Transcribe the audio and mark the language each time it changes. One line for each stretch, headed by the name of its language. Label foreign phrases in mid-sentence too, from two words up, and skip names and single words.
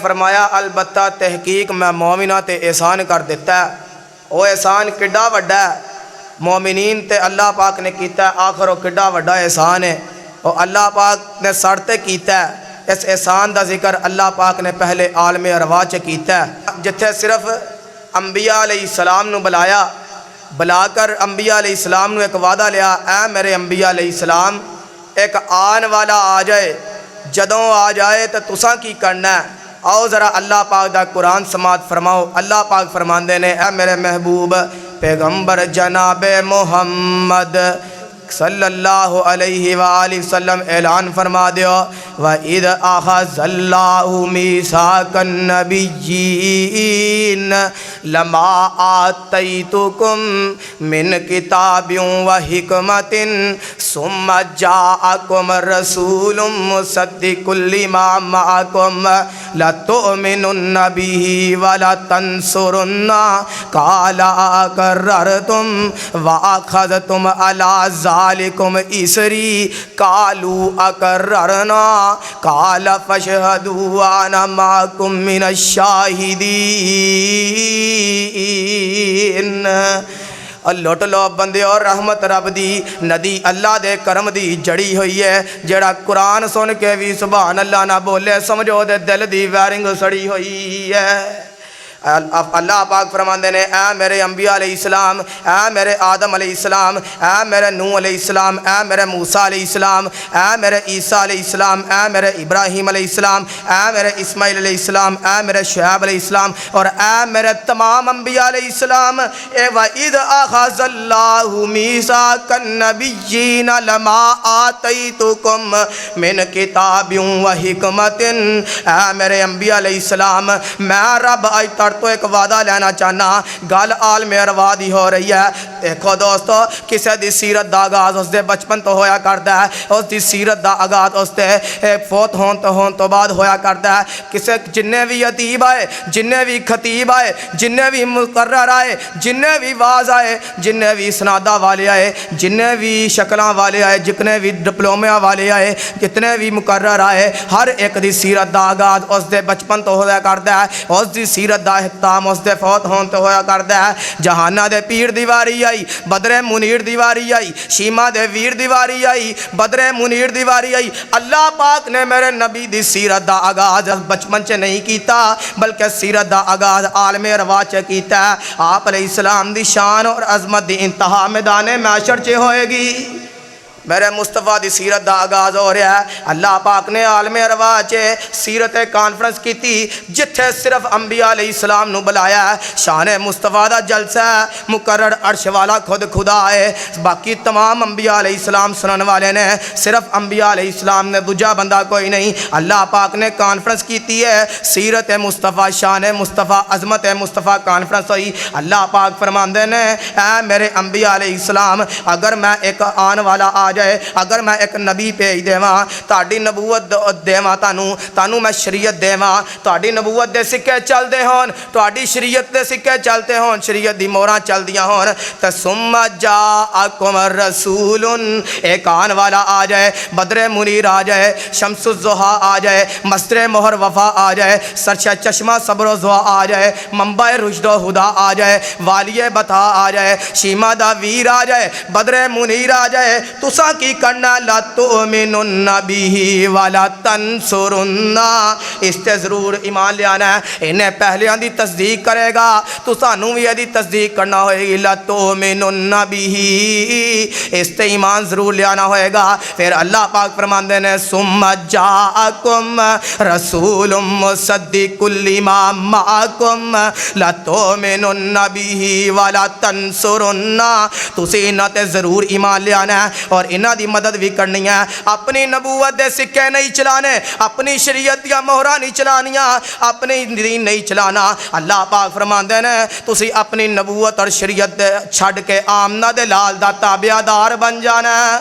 Punjabi: فرمایا البتہ تحقیق میں مومنہ تے احسان کر دیتا ہے، وہ احسان کڈا وڈا ہے مومنین تے اللہ پاک نے کیتا ہے، آخر وہ کڈا وڈا احسان ہے، وہ اللہ پاک نے سڑتے کیتا ہے، اس احسان دا ذکر اللہ پاک نے پہلے عالم ارواح چ کیتا ہے، جتھے صرف انبیاء علیہ السلام نو بلا کر انبیاء علیہ السلام نو ایک وعدہ لیا، اے میرے انبیاء علیہ السلام ایک آن والا آ جائے، جدوں آ جائے تو تساں کی کرنا ہے، آؤ ذرا اللہ پاک دا قرآن سماعت فرماؤ۔ اللہ پاک فرماندے نے اے میرے محبوب پیغمبر جناب محمد صلی اللہ علیہ وآلہ وسلم اعلان فرما دیو،
Arabic: وَإِذْ أَخَذَ اللَّهُ مِيثَاقَ النَّبِيِّينَ لَمَا آتَيْتُكُم مِّن كِتَابٍ وَحِكْمَةٍ ثُمَّ جَاءَكُمْ رَسُولٌ مُصَدِّقٌ لِّمَا مَعَكُمْ لَتُؤْمِنُنَّ بِهِ وَلَتَنصُرُنَّهُ قَالَ أَقَرَّرْتُمْ وَأَخَذْتُمْ عَلَىٰ ذَلِكُمْ إِصْرِي قَالُوا أَقَرَّرْنَا قَالَ فَاشْهَدُوا وَأَنَا مَعَكُمْ مِنَ الشَّاهِدِينَ۔
Punjabi: لوٹ لو بندے اور رحمت رب دی ندی اللہ دے کرم دی جڑی ہوئی ہے، جڑا قرآن سن کے بھی
Arabic: سبحان اللہ
Punjabi: نہ بولے سمجھو دے دل دی وائرنگ سڑی ہوئی ہے۔ اللہ پاک فرماندے نے اے میرے انبیاء علیہ السلام، اے میرے آدم علیہ السلام، اے میرے نوح علیہ السلام، اے میرے موسیٰ علیہ السلام، اے میرے عیسیٰ علیہ السلام، اے میرے ابراہیم علیہ السلام، اے میرے اسماعیل علیہ السلام، اے میرے شعیب علیہ السلام، اور اے میرے تمام انبیاء علیہ السلام،
Arabic: وَإِذْ أَخَذَ اللَّهُ مِيثَاقَ النَّبِيِّينَ لَمَا آتَيْتُكُم مِّن كِتَابٍ وَحِكْمَةٍ،
Punjabi: اے میرے انبیاء علیہ السلام میں رب آج تو ایک وعدہ لینا چاہنا، گل عالم ارواح دی ہو رہی ہے۔ دیکھو دوستو، کسے دی سیرت دا آغاز اس دے بچپن تو ہویا کردا ہے، اس دی سیرت دا آغاز اس دے فوت ہون تو بعد ہویا کردا ہے۔ کسے جننے بھی ادیب آئے، جننے بھی خطیب آئے، جننے بھی مقرر آئے، جننے بھی واز آئے، جننے بھی سنادہ والے آئے، جننے بھی شکلاں والے آئے، جتنے بھی ڈپلومیا والے آئے، جتنے بھی مقرر آئے، ہر ایک دی سیرت دا آغاز اس دے بچپن تو ہویا کردا ہے، اس دی سیرت دا اختتام اس دے فوت ہون تو ہویا کردا ہے۔ جہانہ دے پیر دیواری آئی, بدر منیر دی واری آئی, شیما دے ویر دی واری آئی, بدر منیر دی واری آئی. اللہ پاک نے میرے نبی دی سیرت دا آغاز بچپن چ نہیں کیتا بلکہ سیرت دا آغاز عالم ارواح چ کیتا ہے. آپ علیہ السلام دی شان اور عظمت دی انتہا میدان محشر چ ہوئے گی. میرے مصطفیٰ دی سیرت دا آغاز ہو رہا ہے. اللہ پاک نے عالم ارواح چ سیرت کانفرنس کی تھی جتھے صرف انبیاء علیہ السلام نو بلایا ہے. شان مصطفیٰ دا جلسہ ہے, مقرر عرش والا خود خدا ہے, باقی تمام انبیاء علیہ السلام سنن والے نے, صرف انبیاء علیہ السلام نے, دوجا بندہ کوئی نہیں. اللہ پاک نے کانفرنس کی تھی ہے, سیرت مصطفیٰ, شان مصطفیٰ, عظمت مصطفیٰ کانفرنس ہوئی. اللہ پاک فرماندے نے اے میرے انبیاء علیہ السلام, اگر میں ایک آن والا آ جائے, اگر میں ایک نبی بھیج دیواں, تہاڈی نبوت دیواں, تانوں میں شریعت دیواں, تہاڈی نبوت دے سکے چل دے ہون, تہاڈی شریعت دے سکے چلتے ہون, شریعت دی موہراں چل دیاں ہون, تے
Arabic: ثم جاءکم رسول,
Punjabi: ایک آن والا آ جائے, بدر منیر آ جائے, شمس الضحیٰ آ جائے, مصدر مہر وفا آ جائے, سرچ چشمہ صبر و ضوا آ جائے, منبع رشد و ہدا آ جائے, والی بتا آ جائے, شیما دا ویر آ جائے, بدر منیر آ جائے, تساں کی کرنا
Arabic: لا تؤمنن بہ ولا تنصرن,
Punjabi: اس تے ضرور ایمان لے آنا ہے. انہیں پہلیاں دی تصدیق کرے گا تو سانوں بھی دی تصدیق کرنا ہوئے گی.
Arabic: لا تؤمنن بہ,
Punjabi: اس تے ایمان ضرور لے آنا ہوئے گا. پھر اللہ پاک فرماندے نے
Arabic: ثم جاءکم رسول مصدق لما معکم لا تؤمنن بہ ولا تنصرن,
Punjabi: تسی انہاں تے ضرور ایمان لے آنا ہے اور انہاں دی مدد بھی کرنی ہے. اپنی نبوت دے سکے نہیں چلانے, اپنی شریعت یا مہراں نہیں چلانیاں, اپنی دین نہیں چلانا. اللہ پاک فرماندے نے تسی اپنی نبوت اور شریعت چھڈ کے آمنہ دے لال دا تابعدار بن جانا ہے.